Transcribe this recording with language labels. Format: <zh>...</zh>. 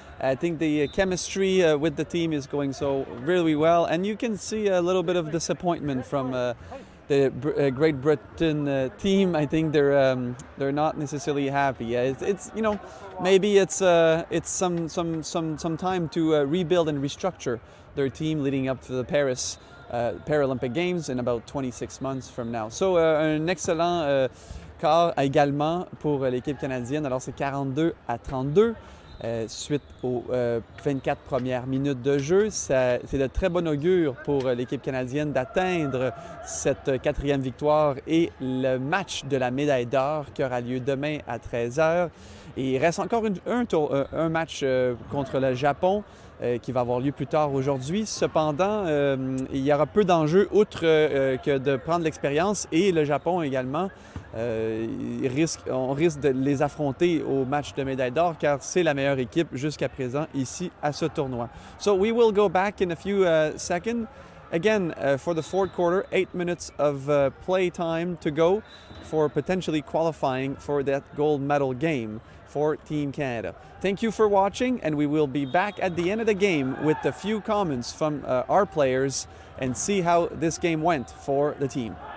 <en>I think the chemistry with the team is going so really well, and you can see a little bit of disappointment from the Great Britain team. I think they're not necessarily happy. It's you know, maybe it's some time to rebuild and restructure their team leading up to the Paris Paralympic Games in about 26 months from now.</en> <fr>So un excellent quart également pour l'équipe canadienne. Alors c'est 42-32. Suite aux 24 premières minutes de jeu. C'est de très bon augure pour l'équipe canadienne d'atteindre cette 4e victoire et le match de la médaille d'or qui aura lieu demain à 13h. Et il reste encore un match contre le Japon qui va avoir lieu plus tard aujourd'hui. Cependant, il y aura peu d'enjeux outre que de prendre l'expérience, et le Japon également. On risque de les affronter au match de médaille d'or car c'est la meilleure équipe jusqu'à présent ici à ce tournoi.</fr> <en>So we will go back in a few seconds. Again, for the fourth quarter, 8 minutes of play time to go for potentially qualifying for that gold medal game for Team Canada. Thank you for watching, and we will be back at the end of the game with a few comments from our players and see how this game went for the team.</en>